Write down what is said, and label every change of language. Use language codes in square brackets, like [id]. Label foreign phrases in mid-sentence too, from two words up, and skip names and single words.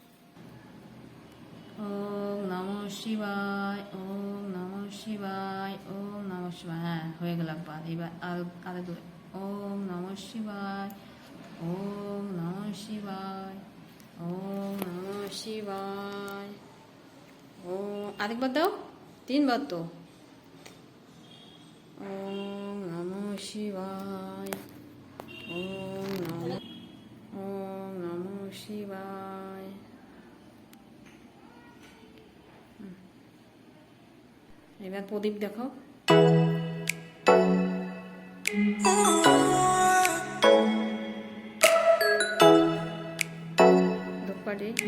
[sa] ওম নমঃ শিবায়, ওম নমঃ শিবায়, ওম নমঃ শিবায়। [bn] হ্যাঁ, হয়ে গেল একবার। এবার আরো দু। [sa] ওম নমঃ শিবায়, ওম নমঃ শিবায়, ওম নমঃ শিবায়, [bn] ও আরেকবার দাও, তিনবার তো। [sa] ওম নমঃ শিবায়, ওম নমঃ শিবায়। [bn] এবার প্রদীপ দেখো। ধূপকাঠি।